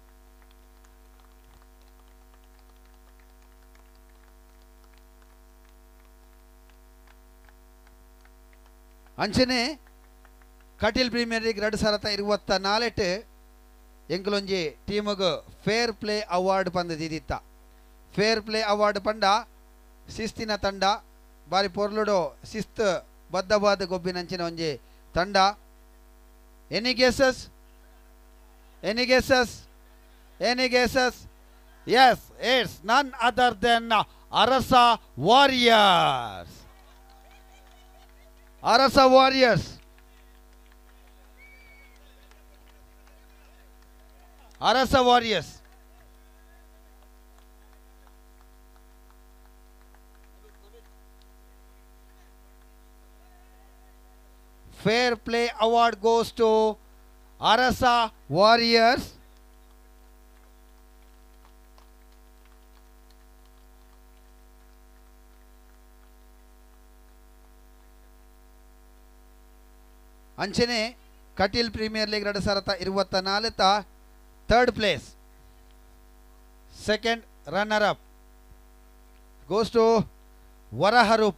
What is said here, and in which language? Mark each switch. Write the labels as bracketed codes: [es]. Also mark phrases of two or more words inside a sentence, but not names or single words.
[tcy] ಅಂಚನೆ ಕಟೀಲ್ ಪ್ರೀಮಿಯರ್ ಲೀಗ್ 2024 ಎಂಕಲೊಂಜಿ ಟೀಮುಗು [en] Fair Play Award [tcy] ಪಂದ್ ದಿದಿತ್ತ. [en] Fair Play Award [tcy] ಪಂಡ ಶಿಸ್ತಿನ ತಂಡ ಬಾರಿ ಪೊರ್ಲುಡು ಶಿಸ್ತು ಬದ್ಧವಾದ ಗೊಬ್ಬಿನಂಚಿನ ಒಂಜಿ ತಂಡ. [en] any guesses? any guesses? any guesses? yes, it's none other than Arasa Warriors. Arasa Warriors. Arasa Warriors. Fair Play Award goes to Arasa Warriors. ಅಂಚನೆ ಕಟೀಲ್ ಪ್ರೀಮಿಯರ್ ಲೀಗ್ 2024 third place, second runner up goes to Varaharupa.